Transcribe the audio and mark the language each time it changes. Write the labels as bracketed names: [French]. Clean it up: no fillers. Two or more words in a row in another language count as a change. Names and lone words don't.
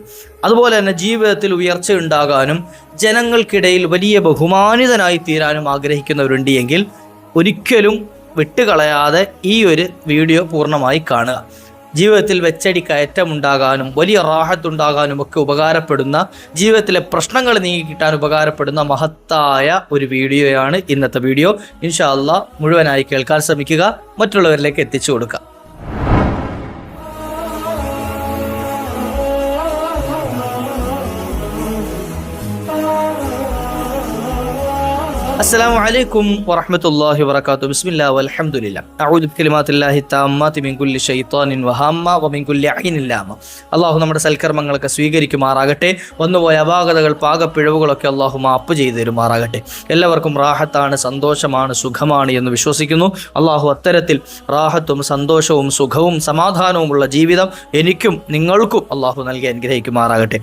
[Malayalam] അതുപോലെ തന്നെ ജീവിതത്തിൽ ഉയർച്ച ഉണ്ടാകാനും ജനങ്ങൾക്കിടയിൽ വലിയ ബഹുമാനിതനായി തീരാനും ആഗ്രഹിക്കുന്നവരുണ്ട് എങ്കിൽ ഒരിക്കലും വിട്ടുകളയാതെ ഈ ഒരു വീഡിയോ പൂർണ്ണമായി കാണുക. ജീവിതത്തിൽ വെച്ചടി കയറ്റമുണ്ടാകാനും വലിയ റാഹത്തുണ്ടാകാനും ഒക്കെ ഉപകാരപ്പെടുന്ന, ജീവിതത്തിലെ പ്രശ്നങ്ങൾ നീങ്ങി കിട്ടാൻ ഉപകാരപ്പെടുന്ന മഹത്തായ ഒരു വീഡിയോയാണ് ഇന്നത്തെ വീഡിയോ. [Arabic] إن شاء الله [Malayalam] മുഴുവനായി കേൾക്കാൻ ശ്രമിക്കുക, മറ്റുള്ളവരിലേക്ക് എത്തിച്ചു കൊടുക്കുക. [Arabic] السلام عليكم ورحمة الله وبركاته. بسم الله والحمد لله. أعوذ بكلمات الله التامات من كل شيطان وهامة ومن كل عين لامة. [Malayalam] അള്ളാഹു നമ്മുടെ സൽക്കർമ്മങ്ങളൊക്കെ സ്വീകരിക്കുമാറാകട്ടെ. വന്നുപോയ അപാകതകൾ, പാകപ്പിഴവുകളൊക്കെ അള്ളാഹു മാപ്പ് ചെയ്തു തരുമാറാകട്ടെ. എല്ലാവർക്കും റാഹത്താണ്, സന്തോഷമാണ്, സുഖമാണ് എന്ന് വിശ്വസിക്കുന്നു. അള്ളാഹു അത്തരത്തിൽ റാഹത്തും സന്തോഷവും സുഖവും സമാധാനവുമുള്ള ജീവിതം എനിക്കും നിങ്ങൾക്കും അള്ളാഹു നൽകി അനുഗ്രഹിക്കുമാറാകട്ടെ.